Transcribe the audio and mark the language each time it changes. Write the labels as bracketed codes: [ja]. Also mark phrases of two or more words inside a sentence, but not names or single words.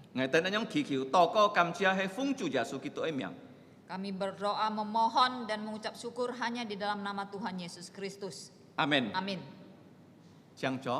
[yue] 我哋咁樣祈求禱告感謝係奉主耶穌基督嘅名。 [id] Kami berdoa memohon dan mengucap syukur hanya di dalam nama Tuhan Yesus Kristus. [yue] 阿門。 [id] Amin. [yue] 請坐。